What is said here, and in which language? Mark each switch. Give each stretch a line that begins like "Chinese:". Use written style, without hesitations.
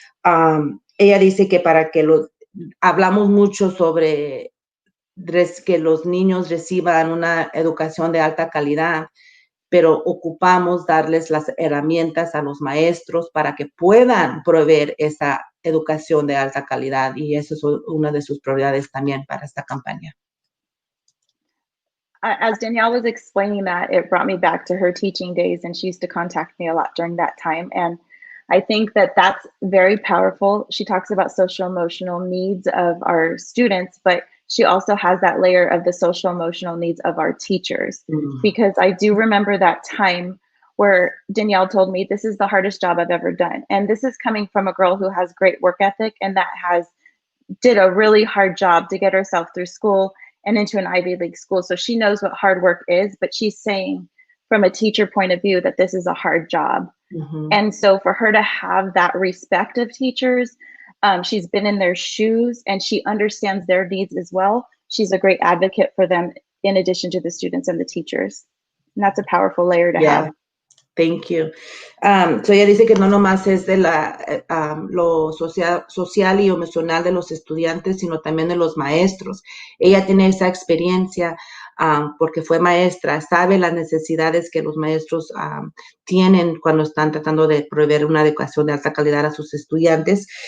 Spanish: Ella dice que hablamos mucho sobre que los niños reciban una educación de alta calidad, pero ocupamos darles las herramientas a los maestros para que puedan proveer esa educación de alta calidad, y eso es una de sus prioridades también para esta campaña.
English: As Danielle was explaining that, it brought me back to her teaching days, and she used to contact me a lot during that time. And I think that that's very powerful. She talks about social emotional needs of our students, but she also has that layer of the social emotional needs of our teachers. Because I do remember that time where Danielle told me, this is the hardest job I've ever done. And this is coming from a girl who has great work ethic and that did a really hard job to get herself through school and into an Ivy League school. So she knows what hard work is, but she's saying from a teacher point of view that this is a hard job. And so for her to have that respect of teachers, she's been in their shoes and she understands their needs as well. She's a great advocate for them in addition to the students and the teachers. And that's a powerful layer to have. Thank you.
Spanish: So ella dice que no nomás es de lo social y emocional de los estudiantes, sino también de los maestros. Ella tiene esa experiencia porque fue maestra, sabe las necesidades que los maestros tienen cuando están tratando de proveer una educación de alta calidad a sus estudiantes.